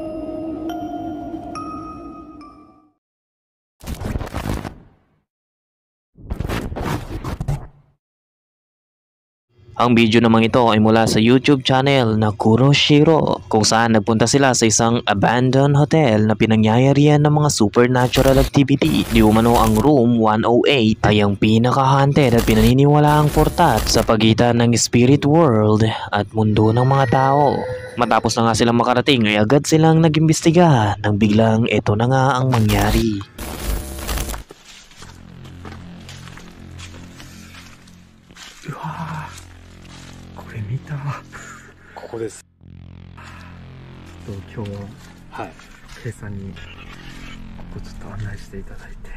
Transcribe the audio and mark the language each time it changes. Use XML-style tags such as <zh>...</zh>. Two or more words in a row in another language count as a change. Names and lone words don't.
<tl>Ang video namang ito ay mula sa YouTube channel na Kuroshiro, kung saan nagpunta sila sa isang</tl> <en>abandoned hotel</en> <tl>na pinangyayarihan ng mga</tl> <en>supernatural activity.</en> <tl>Di umano ang room 108 ay ang pinaka-haunted at pinaniniwalaang portat sa pagitan ng</tl> <en>spirit world</en> <tl>at mundo ng mga tao. Matapos na nga silang makarating ay agad silang nag-imbestiga nang biglang ito na nga ang mangyari.</tl> <ja>ここです。今日ははい。 Kさんにここちょっと案内していただいて</ja>